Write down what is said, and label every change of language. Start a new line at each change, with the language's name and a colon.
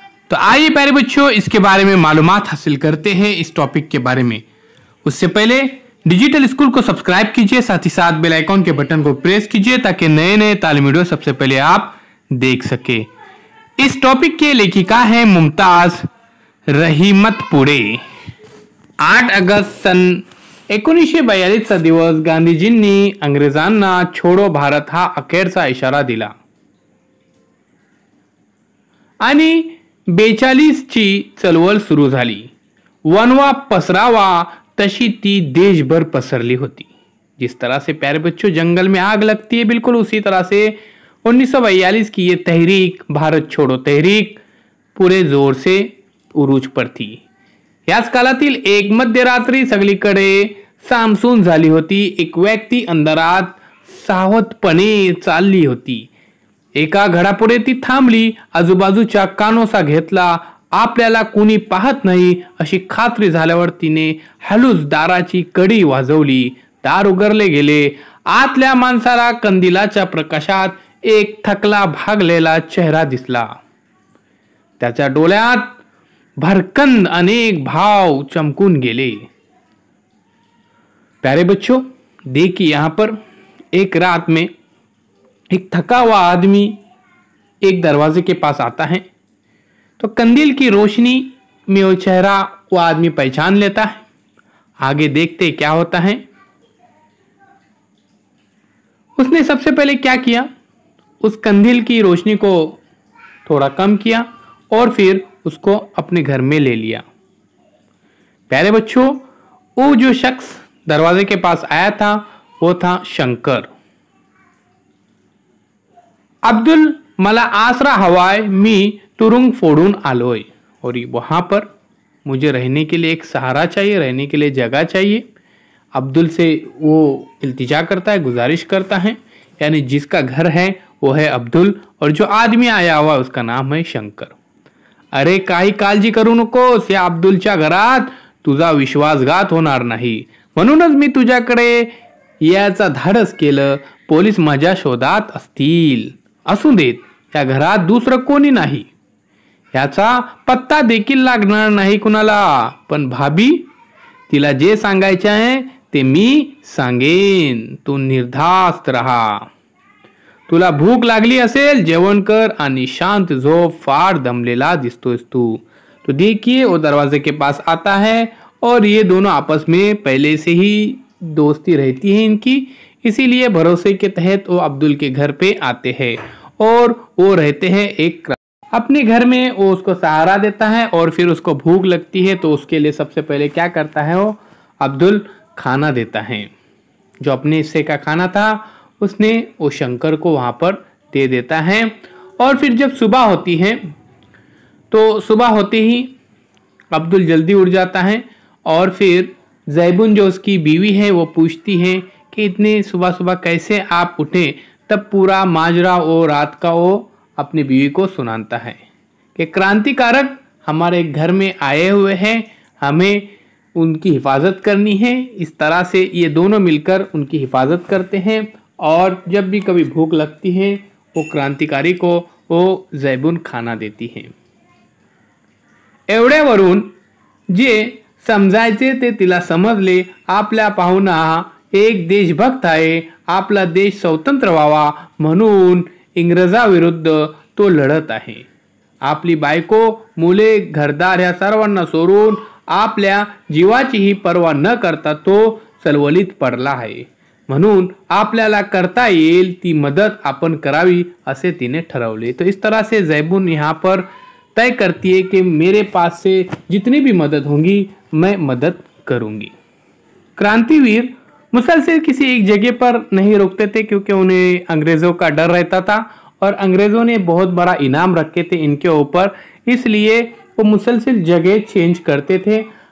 Hindi: तो आइए प्यारे बच्चों इसके बारे में मालूमात हासिल करते हैं इस टॉपिक के बारे में। उससे पहले डिजिटल स्कूल को सब्सक्राइब कीजिए, साथ ही साथ बेल आइकॉन के बटन को प्रेस कीजिए ताकि नए नए तालीमी वीडियो सबसे पहले आप देख सके। इस टॉपिक के लेखिका है मुमताज रहीमतपुरे।
Marathi: 8 ऑगस्ट सन 1942चा दिवस गांधीजींनी अंग्रेजांना छोडो भारत हा अखेरचा इशारा दिला आणि 42ची चळवळ सुरू झाली। वनवा पसरावा तशी ती देशभर पसरली होती।
Hindi: जिस तरह से प्यारे बच्चों जंगल में आग लगती है, बिल्कुल उसी तरह से 1942 की ये तहरीक, भारत छोड़ो तहरीक पूरे जोर से उरूज पर थी।
Marathi: याच काळातील एक मध्यरात्री सगळीकडे सामसूम झाली होती। एक व्यक्ती अंधारात सावधपणे चालली होती। एका घडापुढे ती थांबली, आजूबाजूच्या कानोसा घेतला। आपल्याला कुणी पाहत नाही अशी खात्री झाल्यावर तिने हळूच दाराची कडी वाजवली। दार उघडले गेले। आतल्या माणसाला कंदिलाच्या प्रकाशात एक थकला भागलेला चेहरा दिसला। त्याच्या डोळ्यात भरकंद अनेक भाव चमकून गेले।
Hindi: प्यारे बच्चों, देखिए यहाँ पर एक रात में एक थका हुआ आदमी एक दरवाजे के पास आता है। तो कंदील की रोशनी में वो चेहरा वो आदमी पहचान लेता है। आगे देखते क्या होता है। उसने सबसे पहले क्या किया, उस कंदील की रोशनी को थोड़ा कम किया और फिर उसको अपने घर में ले लिया। प्यारे बच्चों, वो जो शख्स दरवाजे के पास आया था वो था शंकर।
Marathi: अब्दुल, मला आसरा हवाय, मी तुरुंग फोड़ून आलोय।
Hindi: और वहां पर मुझे रहने के लिए एक सहारा चाहिए, रहने के लिए जगह चाहिए। अब्दुल से वो इल्तिजा करता है, गुजारिश करता है। यानी जिसका घर है वो है अब्दुल और जो आदमी आया हुआ उसका नाम है शंकर।
Marathi: अरे काही काळजी करू नकोस, या अब्दुलच्या घरात तुझा विश्वासघात होणार नाही, म्हणूनच मी तुझ्याकडे याचा धाडस केलं। पोलीस माझ्या शोधात असतील, असू देत, या घरात दुसरं कोणी नाही, याचा पत्ता देखील लागणार नाही कुणाला। पण भाभी, तिला जे सांगायचे आहे ते मी सांगेन, तू निर्धास्त रहा। तुला भूक लागली असेल जेवण कर आणि शांत झोप, फार दमलेला दिसतोस तू।
Hindi: तो देखिए वो दरवाजे के पास आता है और ये दोनों आपस में पहले से ही दोस्ती रहती है इनकी, इसीलिए भरोसे के तहत वो अब्दुल के घर पे आते हैं और वो रहते हैं एक अपने घर में। वो उसको सहारा देता है और फिर उसको भूख लगती है तो उसके लिए सबसे पहले क्या करता है, वो अब्दुल खाना देता है। जो अपने हिस्से का खाना था उसने वो शंकर को वहां पर दे देता है। और फिर जब सुबह होती है तो सुबह होते ही अब्दुल जल्दी उठ जाता है और फिर जैबुन जो उसकी बीवी है वो पूछती है कि इतने सुबह सुबह कैसे आप उठे। तब पूरा माजरा वो रात का वो अपनी बीवी को सुनाता है कि क्रांतिकारक हमारे घर में आए हुए हैं, हमें उनकी हिफाजत करनी है। इस तरह से ये दोनों मिलकर उनकी हिफाजत करते हैं और जब भी कभी भूख लगती है वो क्रांतिकारी को वो जैबुन खाना देती है।
Marathi: एवढ्यावरून जे समजायचे ते तिला समजले। आपल्या पाहुणा एक देशभक्त आहे, आपला देश स्वतंत्र व्हावा म्हणून इंग्रजाविरुद्ध तो लढत आहे। आपली बायको, मुले, घरदार ह्या सर्वांना सोडून आपल्या जीवाचीही पर्वा न करता तो चळवळीत पडला आहे, म्हणून आपल्याला करता येईल ती मदत आपण करावी असे तिने ठरवले।
Hindi: तो इस तरह से जैबुन यहाँ पर तय करती है कि मेरे पास से जितनी भी मदद होगी मैं मदद करूंगी। क्रांतिवीर मुसलसल किसी एक जगह पर नहीं रुकते थे क्योंकि उन्हें अंग्रेजों का डर रहता था और अंग्रेजों ने बहुत बड़ा इनाम रखे थे इनके ऊपर, इसलिए वो मुसलसल जगह चेंज करते थे।